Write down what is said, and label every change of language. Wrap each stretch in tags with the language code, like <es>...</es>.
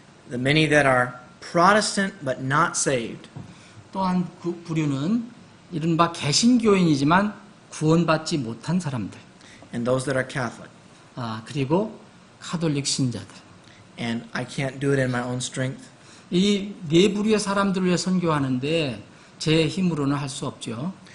<en>the many that are Protestant but not saved,</en> <ko>또한 그 부류는 이른바 개신교인이지만 구원받지 못한 사람들,</ko> <en>and those that are Catholic.</en> <ko>그리고 카톨릭 신자들.</ko> <en>And I can't do it in my own strength.</en> <ko>이 4부류의 사람들을 위해 선교하는데 제 힘으로는 할 수 없죠.</ko>